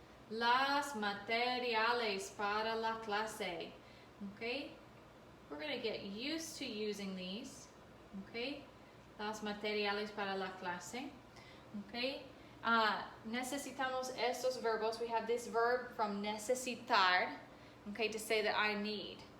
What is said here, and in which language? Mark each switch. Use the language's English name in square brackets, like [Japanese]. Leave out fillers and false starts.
[Spanish] Las materiales para la clase. [English] Okay? We're going to get used to using these. Okay? [Spanish] Las materiales para la clase. Okay? Necesitamos estos verbos. [English] We have this verb from necesitar, okay, to say that I need.